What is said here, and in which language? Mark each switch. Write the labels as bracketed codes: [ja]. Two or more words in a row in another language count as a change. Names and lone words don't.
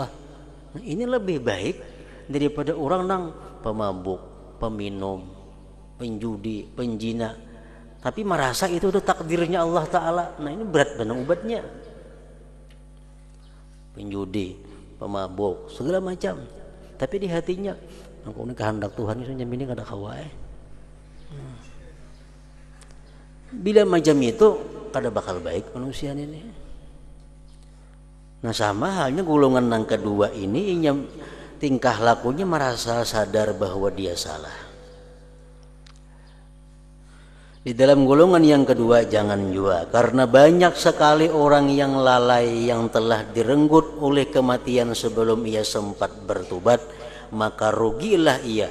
[id] Nah, ini lebih baik daripada orang nang pemabuk, peminum, penjudi, penjina, tapi merasa itu udah takdirnya Allah Ta'ala. Nah ini berat benar obatnya. Penjudi, pemabuk, segala macam, tapi di hatinya aku ini kehendak Tuhan itu nyamini kada kawai. Bila macam itu kada bakal baik manusia ini. Nah sama halnya golongan yang kedua ini, tingkah lakunya merasa sadar bahwa dia salah. Di dalam golongan yang kedua jangan jua, karena banyak sekali orang yang lalai yang telah direnggut oleh kematian sebelum ia sempat bertobat, maka rugilah ia.